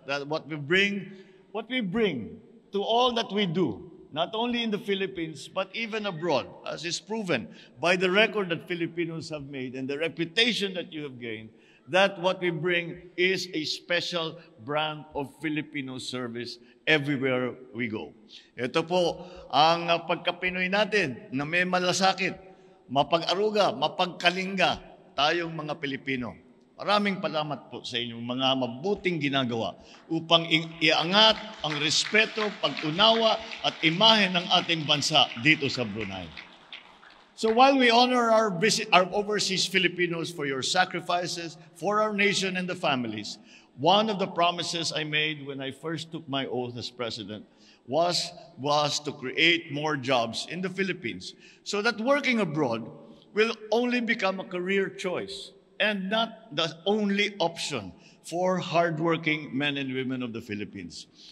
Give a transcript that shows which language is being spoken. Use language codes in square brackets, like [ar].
[en] What we bring to all that we do, not only in the Philippines, but even abroad, as is proven by the record that Filipinos have made and the reputation that you have gained, that what we bring is a special brand of Filipino service everywhere we go. [tl] Ito po ang pagka-Pinoy natin na may malasakit, mapag-aruga, mapagkalinga tayong mga Pilipino. Maraming salamat po sa inyong mga mabuting ginagawa upang iangat ang respeto, pag-unawa at imahe ng ating bansa dito sa Brunei. [en] So while we honor our overseas Filipinos for your sacrifices, for our nation and the families, one of the promises I made when I first took my oath as president was to create more jobs in the Philippines so that working abroad will only become a career choice and not the only option for hardworking men and women of the Philippines.